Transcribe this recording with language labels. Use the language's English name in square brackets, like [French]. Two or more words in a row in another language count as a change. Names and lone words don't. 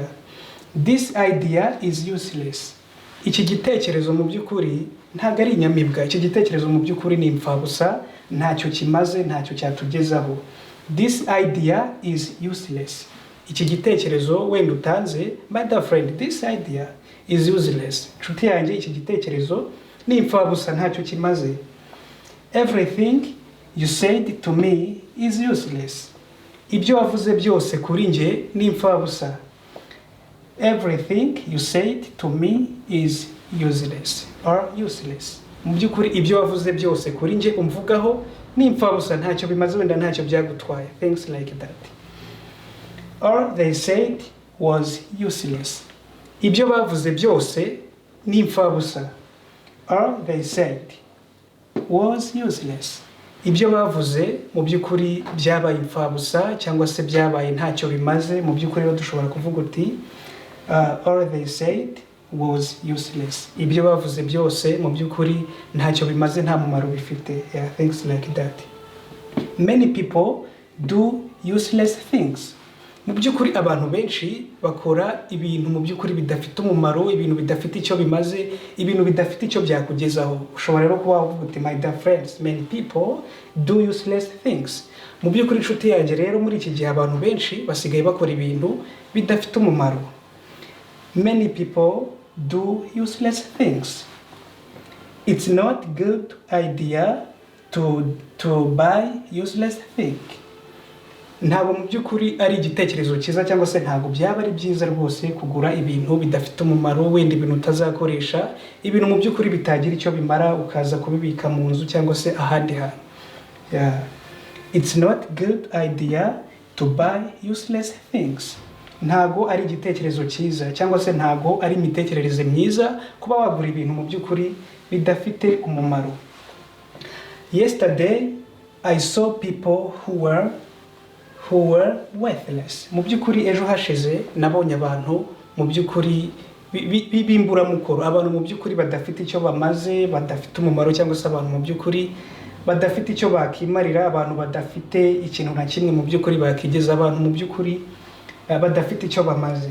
[English] This idea is useless. [Kinyarwanda] Iki gitekerezo mu by'ukuri ntago ari inyamibwa. Iki gitekerezo mu by'ukuri ni imfabusa, ntacyo kimaze, ntacyo cyatugezaho. [English] This idea is useless. [Kinyarwanda] Iki gitekerezo wenda utanze, [English] my dear friend, this idea is useless. [Kinyarwanda] Nshuti yanjye, iki gitekerezo ni imfabusa, ntacyo kimaze. [English] Everything you said to me is useless. [Kinyarwanda] Ibyo wavuze byose kuri nje ni imfabusa. [English] Everything you said to me is useless or useless. [Kinyarwanda] Mu by'ukuri ibyo wavuze byose kuri nje umvugaho ni imfabusa, ntacyo bimaze, wenda ntacyo byagutwaye. [English] Things like that. All they said was useless. [Kinyarwanda] Ibyo bavuze byose ni imfabusa. [English] All they said was useless. [Kinyarwanda] Ibyo bavuze mu by'ukuri byabaye imfabusa cyangwa se byabaye ntacyo bimaze. Mu by'ukuri rero dushobora kuvuga uti [English] all they said was useless. [Kinyarwanda] Ibyo bavuze byose mu by'ukuri ntacyo bimaze, nta mumaro bifite. [English] Yeah, things like that. Many people do useless things. [Kinyarwanda] Mu by'ukuri abantu benshi bakora ibintu mu by'ukuri bidafite umumaro, ibintu bidafite icyo bimaze, ibintu bidafite icyo byakugezaho. Ushobora rero kuba uvuga uti [English] my dear friends, many people do useless things. [Kinyarwanda] Mu by'ukuri inshuti yanjye rero muri iki gihe abantu benshi basigaye bakora ibintu bidafite umumaro. [English] Many people do useless things. It's not good idea to buy useless thing. [Kinyarwanda] Ntabwo mu by'ukuri ari igitekerezo cyiza, cyangwa se ntabwo byaba ari byiza rwose kugura ibintu bidafite umumaro, wenda ibintu utazakoresha, ibintu mu by'ukuri bitagira icyo bimara ukaza kubibika mu nzu cyangwa se ahandi hantu. [English] Yeah. It's not good idea to buy useless things. [Kinyarwanda] Ntabwo ari igitekerezo cyiza, cyangwa se ntabwo ari imitekerereze myiza kuba wagura ibintu mu by'ukuri bidafite umumaro. [English] Yesterday I saw people who were worthless. [Kinyarwanda] Mu by'ukuri ejo hashize nabonye abantu mu by'ukuri b'imburamukoro, abantu mu by'ukuri badafite icyo bamaze, badafite umumaro, cyangwa se abantu mu by'ukuri badafite icyo bakimarira, abantu badafite ikintu na kimwe mu by'ukuri bakigeza, abantu mu by'ukuri badafite icyo bamaze.